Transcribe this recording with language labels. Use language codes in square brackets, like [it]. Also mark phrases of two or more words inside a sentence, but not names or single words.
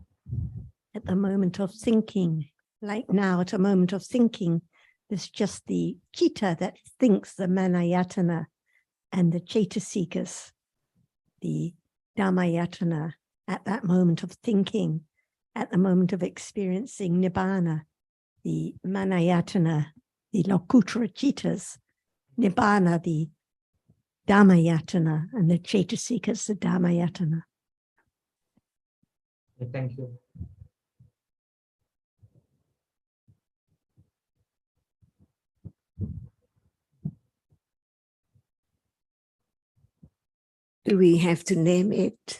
[en] At the moment of thinking, like now at a moment of thinking, there's just the chitta that thinks, the manayatana, and the cetasikas, the dhammayatana, at that moment of thinking, at the moment of experiencing nibbana, the manayatana, the lokuttara chittas, nibbana, the dhammayatana, and the cetasikas, the dhammayatana. Thank you. Do we have to name it?